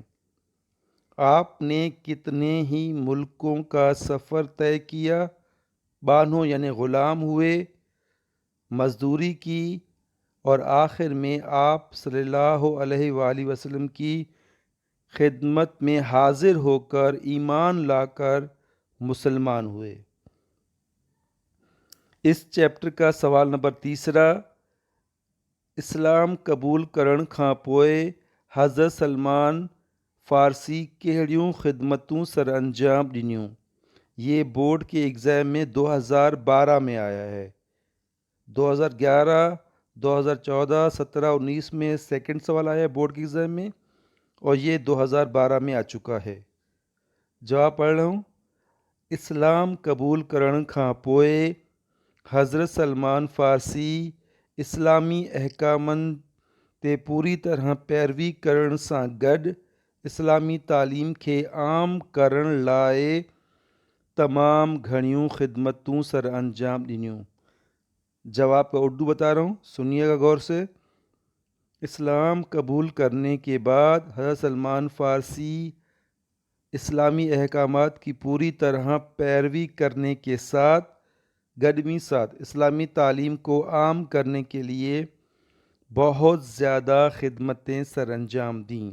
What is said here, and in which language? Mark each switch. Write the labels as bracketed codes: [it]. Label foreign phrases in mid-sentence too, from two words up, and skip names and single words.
[ur] آپ نے کتنے ہی ملکوں کا سفر طے کیا، بانو یعنی غلام ہوئے، مزدوری کی اور آخر میں آپ صلی اللہ علیہ وسلم کی خدمت میں حاضر ہو کر ایمان لا کر مسلمان ہوئے. اس چیپٹر کا سوال نمبر تیسرا, [sd] इस्लाम कबूल करण खां पोइ हज़रत सलमान फ़ारसी कहिड़ियूं ख़िदमतूं सर अंजाम ॾिनियूं। [ur] یہ بورڈ کے ایگزام میں 2012 میں آیا ہے. 2011، 2014، 17، 19 میں سیکنڈ سوال آیا ہے بورڈ کے ایگزام میں، اور یہ 2012 میں آ چکا ہے. جواب پڑھ رہا ہوں. [sd] इस्लाम कबूल करण खां पोइ हज़रत सलमान फ़ारसी इस्लामी अहकामनि ते पूरी तरह पैरवी करण सां गॾु इस्लामी तालीम खे आम करण लाइ तमामु घणियूं ख़िदमतूं सर अंजाम ॾिनियूं। [ur] جواب کا اردو بتا رہا ہوں، سنیے گا غور سے. اسلام قبول کرنے کے بعد حضرت سلمان فارسی اسلامی احکامات کی پوری طرح پیروی کرنے کے ساتھ گڈمی ساتھ اسلامی تعلیم کو عام کرنے کے لیے بہت زیادہ خدمتیں سر انجام دیں.